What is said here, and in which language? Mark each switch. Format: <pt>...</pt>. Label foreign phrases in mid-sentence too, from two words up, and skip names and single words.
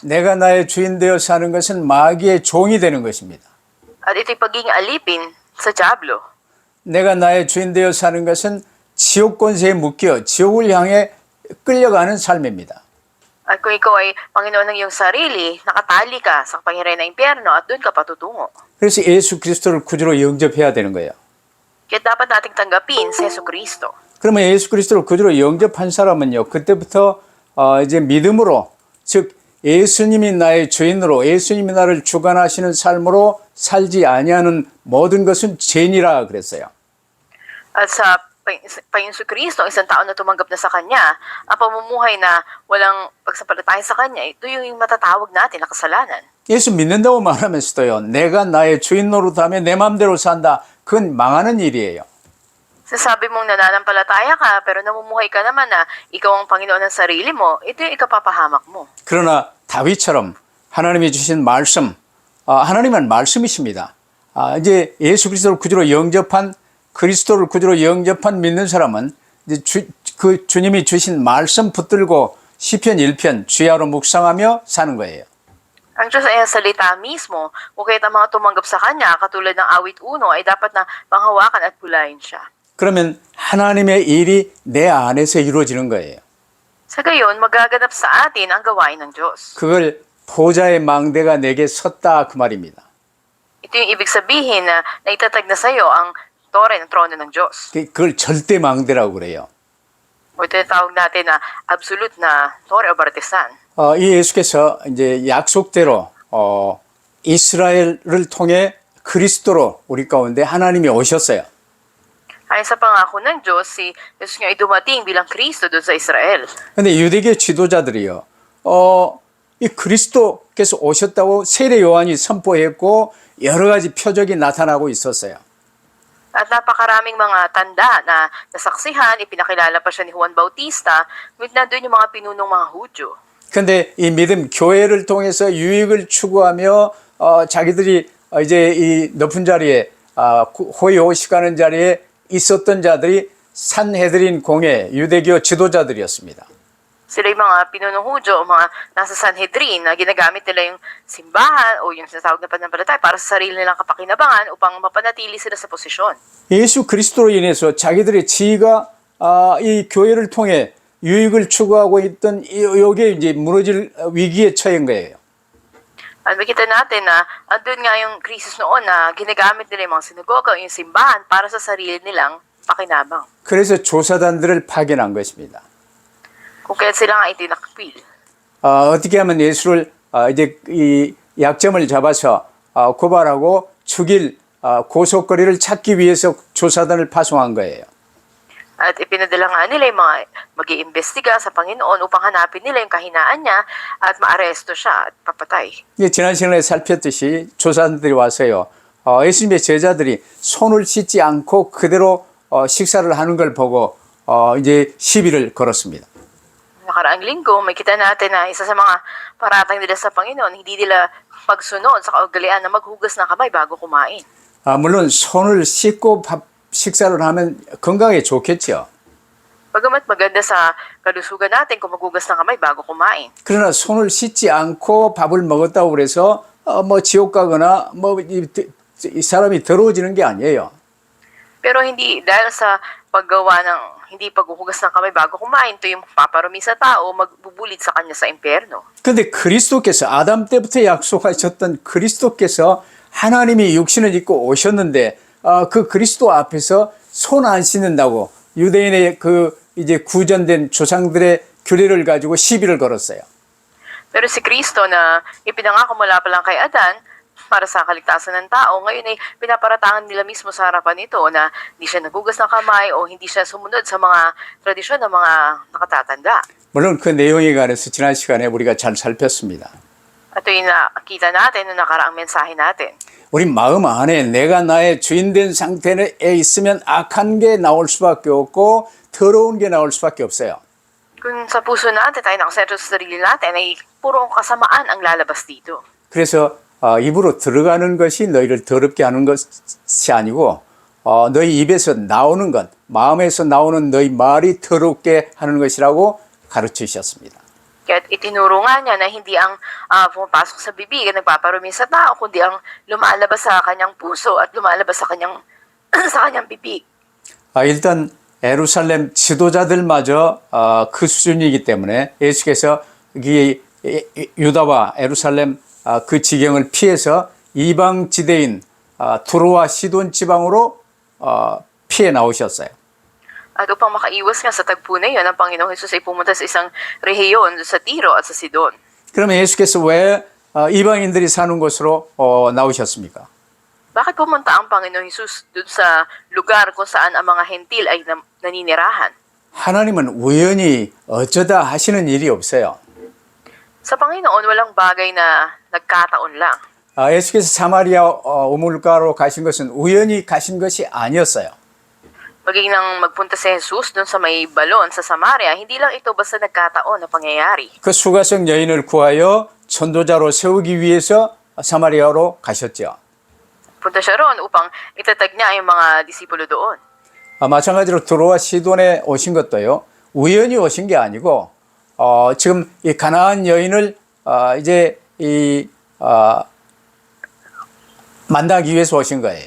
<ko>내가 나의 주인 되어 사는 것은 마귀의 종이 되는 것입니다.</ko> <tl>At ito'y pagiging alipin sa Diablo.</tl> <ko>내가 나의 주인 되어 사는 것은 지옥 권세에 묶여 지옥을 향해 끌려가는 삶입니다.</ko> <tl>At kung ikaw ay Panginoon ng iyong sarili, nakatali ka sa kapangyarihan ng impyerno at doon ka patutungo.</tl> <ko>그래서 예수 그리스도를 구주로 영접해야 되는 거예요.</ko> <tl>Kaya dapat nating tanggapin si Yesu Kristo.</tl> <ko>그러면 예수 그리스도를 구주로 영접한 사람은요, 그때부터 이제 믿음으로, 즉 예수님이 나의 주인으로, 예수님이 나를 주관하시는 삶으로 살지 아니하는 모든 것은 죄니라 그랬어요.</ko> <tl>At sa Panginoon Kristo, ang isang tao na tumanggap na sa Kanya, ang pamumuhay na walang pagsampalataya sa Kanya, ito yung matatawag natin na kasalanan.</tl> <ko>예수 믿는다고 말하면서도요, 내가 나의 주인 노릇하며 내 마음대로 산다. 그건 망하는 일이에요.</ko> <tl>Sasabi mong nananampalataya ka, pero namumuhay ka naman na ikaw ang Panginoon ng sarili mo, ito yung ikapapahamak mo.</tl> <ko>그러나 다윗처럼 하나님이 주신 말씀, 하나님은 말씀이십니다. 이제 예수 그리스도를 구주로 영접한 그리스도를 구주로 영접한 믿는 사람은 이제 그 주님이 주신 말씀 붙들고 시편 1편 주야로 묵상하며 사는 거예요.</ko> <tl>Ang Diyos ay ang salita mismo, o kahit ang mga tumanggap sa Kanya, katulad ng awit 1, ay dapat na panghawakan at pulayin siya.</tl> <ko>그러면 하나님의 일이 내 안에서 이루어지는 거예요.</ko> <tl>Sa gayon, magaganap sa atin ang gawain ng Diyos.</tl> <ko>그걸 보좌의 망대가 내게 섰다 그 말입니다.</ko> <tl>Ito yung ibig sabihin na naitatag na sa iyo ang tore ng trono ng Diyos.</tl> <ko>그걸 절대 망대라고 그래요.</ko> <tl>O ito yung tawag natin na absolute na tore o bartisan.</tl> <ko>이 예수께서 이제 약속대로 이스라엘을 통해 그리스도로 우리 가운데 하나님이 오셨어요.</ko> <tl>Ayon sa pangako ng Diyos, si Jesus nga ay dumating bilang Kristo doon sa Israel.</tl> <ko>근데 유대교 지도자들이요, 이 그리스도께서 오셨다고 세례 요한이 선포했고 여러 가지 표적이 나타나고 있었어요.</ko> <tl>At napakaraming mga tanda na nasaksihan, ipinakilala pa siya ni Juan Bautista, ngunit nandun yung mga pinunong mga Hudyo.</tl> <ko>근데 이 믿음 교회를 통해서 유익을 추구하며 자기들이 이제 이 높은 자리에 호의호식하는 자리에 있었던 자들이 산헤드린 공회 유대교 지도자들이었습니다.</ko> <tl>Sila yung mga pinunong Hudyo o mga nasa Sanhedrin na ginagamit nila yung simbahan o yung sinatawag na pananampalataya para sa sarili nilang kapakinabangan upang mapanatili sila sa posisyon.</tl> <ko>예수 그리스도로 인해서 자기들의 지위가 이 교회를 통해 유익을 추구하고 있던 여기에 이제 무너질 위기에 처한 거예요.</ko> <tl>At makita natin na andun nga yung krisis noon na ginagamit nila yung mga sinagoga o yung simbahan para sa sarili nilang pakinabang.</tl> <ko>그래서 조사단들을 파견한 것입니다.</ko> <tl>Kung kaya sila nga itinakpil.</tl> <ko>어떻게 하면 예수를 이제 이 약점을 잡아서 고발하고 죽일 고속거리를 찾기 위해서 조사단을 파송한 거예요.</ko> <tl>At ipinadala nga nila yung mga mag-iimbestiga sa Panginoon upang hanapin nila yung kahinaan niya at maaresto siya at papatay.</tl> <ko>지난 시간에 살폈듯이 조사단들이 와서요, 예수님의 제자들이 손을 씻지 않고 그대로 식사를 하는 걸 보고 이제 시비를 걸었습니다.</ko> <tl>Nakaraang linggo, may kita natin na isa sa mga paratang nila sa Panginoon, hindi nila pagsunod sa kaugalian na maghugas ng kamay bago kumain.</tl> <ko>물론 손을 씻고 식사를 하면 건강에 좋겠죠.</ko> <tl>Bagamat maganda sa kalusugan natin kung maghugas ng kamay bago kumain.</tl> <ko>그러나 손을 씻지 않고 밥을 먹었다고 그래서 뭐 지옥 가거나 뭐 이 사람이 더러워지는 게 아니에요.</ko> <tl>Pero hindi dahil sa paggawa ng hindi paghuhugas ng kamay bago kumain, ito yung paparumi sa tao, magbubulit sa kanya sa impyerno.</tl> <ko>그런데 그리스도께서 아담 때부터 약속하셨던 그리스도께서 하나님이 육신을 입고 오셨는데 그 그리스도 앞에서 손 안 씻는다고 유대인의 그 이제 구전된 조상들의 규례를 가지고 시비를 걸었어요.</ko> <tl>Pero si Kristo na ipinangako mula pa lang kay Adan para sa kaligtasan ng tao, ngayon ay pinaparatangan nila mismo sa harapan nito na hindi siya nagugas ng kamay o hindi siya sumunod sa mga tradisyon ng mga nakatatanda.</tl> <ko>물론 그 내용에 관해서 지난 시간에 우리가 잘 살폈습니다.</ko> <tl>At ito yung nakita natin noong nakaraang mensahe natin.</tl> <ko>우리 마음 안에 내가 나의 주인 된 상태에 있으면 악한 게 나올 수밖에 없고 더러운 게 나올 수밖에 없어요.</ko> <tl>Kung sa puso natin tayo nakasentro sa sarili natin ay puro kasamaan ang lalabas dito.</tl> <ko>그래서 입으로 들어가는 것이 너희를 더럽게 하는 것이 아니고 너희 입에서 나오는 것, 마음에서 나오는 너희 말이 더럽게 하는 것이라고 가르치셨습니다.</ko> <tl>Kaya't itinuro nga niya na hindi ang pumapasok sa bibig at nagpaparumi sa tao, kundi ang lumalabas sa kanyang puso at lumalabas sa kanyang sa kanyang bibig.</tl> <ko>일단 예루살렘 지도자들마저 그 수준이기 때문에 예수께서 이 유다와 예루살렘 그 지경을 피해서 이방 지대인 두로와 시돈 지방으로 피해 나오셨어요.</ko> <tl>At upang makaiwas nga sa tagpo na yun, ang Panginoong Hesus ay pumunta sa isang rehiyon sa Tiro at sa Sidon.</tl> <ko>그러면 예수께서 왜 이방인들이 사는 곳으로 나오셨습니까?</ko> <tl>Bakit pumunta ang Panginoong Hesus doon sa lugar kung saan ang mga hentil ay naninirahan?</tl> <ko>하나님은 우연히 어쩌다 하시는 일이 없어요.</ko> <tl>Sa Panginoon, walang bagay na nagkataon lang.</tl> <ko>예수께서 사마리아 우물가로 가신 것은 우연히 가신 것이 아니었어요.</ko> <tl>Maging nang magpunta si Jesus doon sa may balon sa Samaria, hindi lang ito basta nagkataon na pangyayari.</tl> <ko>그 수가성 여인을 구하여 전도자로 세우기 위해서 사마리아로 가셨죠.</ko> <tl>Punta siya roon upang itatag niya yung mga disipulo doon.</tl> <ko>마찬가지로 두로와 시돈에 오신 것도요. 우연히 오신 게 아니고 지금 이 가나안 여인을 이제 만나기 위해서 오신 거예요.</ko>